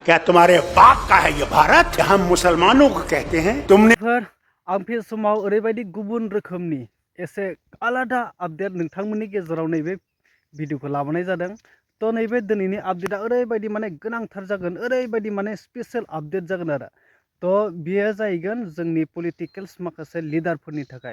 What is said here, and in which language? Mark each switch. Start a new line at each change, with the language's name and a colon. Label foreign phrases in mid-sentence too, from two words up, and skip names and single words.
Hindi: क्या तुम्हारे बाप का है ये भारत? हम मुसलमानों को कहते हैं तुमने
Bodo: आं बे समाव ओरैबायदि गुबुन रोखोमनि एसे आलादा आपडेट नोंथांमोननि गेजेराव नैबे भिडिअखौ लाबोनाय जादों। तो नैबे दिनैनि आपडेटआ ओरैबायदि माने गोनांथार जागोन, ओरैबायदि माने
English: special update
Bodo: जागोन आरो। तो बेयो जाहैगोन जोंनि पलिटिकेल्स माखासे लिडारफोरनि थाखाय।